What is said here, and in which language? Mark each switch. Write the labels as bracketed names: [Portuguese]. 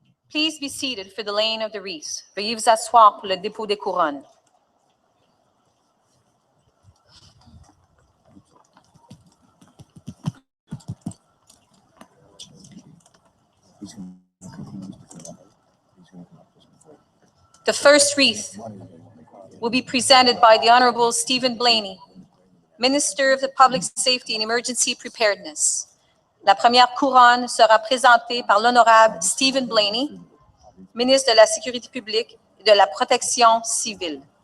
[English] Please be seated for the laying of the wreaths. [French] Veuillez vous asseoir pour le dépôt des couronnes. [English] The first wreath will be presented by the Honorable Stephen Blaney, Minister of the Public Safety and Emergency Preparedness. [French] La première couronne sera présentée par l'Honorable Stephen Blaney, Ministre de la Sécurité publique et de la Protection civile.